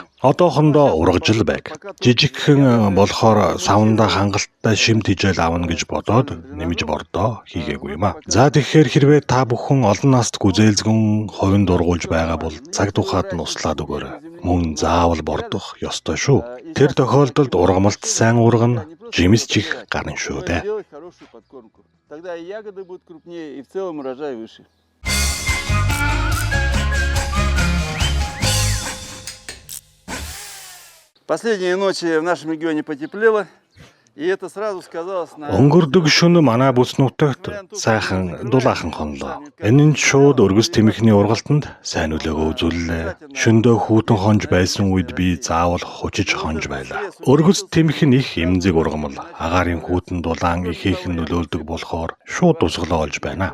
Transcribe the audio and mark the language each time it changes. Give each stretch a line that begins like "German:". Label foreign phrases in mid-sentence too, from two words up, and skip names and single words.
Mongolian: Одоохондоо ургаж л байг. Жижигхэн болохоор савнда хангалттай шим тижэл авна гэж бодоод нэмж бордоо хийгээгүй юм а. За тэгэхээр хэрвээ та бүхэн олон наст гүзээлзгэн хувинд ургуулж байгаа бол цаг тухайд нь услаад өгөөрэй. Мөн заавал бордох ёстой шүү. Тэр тохиолдолд ургамалт сайн ургана, жимс чих гарна шүү дээ.
Russian: Сделать хорошую подкормку. Тогда и ягоды будут крупнее, и в целом урожай выше. Последние ночи в нашем регионе потеплело, и это сразу сказалось на...
Mongolian: Өнгөрдөг шөнө манай бүс нутагт сайхан дулаахан хонлоо. Энэ нь шууд өргөс тэмхний ургалтанд сайн нөлөөгөө үзүүллээ. Шөндөө хүүтэн хонж байсан үед би заавал хучиж хонж байлаа. Өргөс тэмх нь их эмзэг ургамал, агаарын хүүтэн дулаан ихээхэн нөлөөлдөг болохоор шууд усглоо олж байна.